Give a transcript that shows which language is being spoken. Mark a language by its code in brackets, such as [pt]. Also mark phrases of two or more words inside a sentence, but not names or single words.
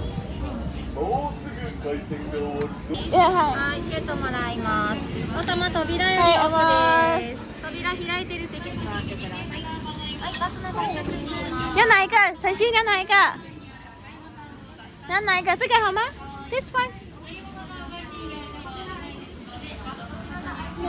[en] Yeah, hi. [ja] はい、チケットもらいます。おたま扉よりはい、奥まです。扉開いてる席座ってください。はい、バスの到着します。 [zh] 要哪一个？晨曦，要哪一个？要哪一个？这个好吗 ？ [en] This one。 [zh] 走。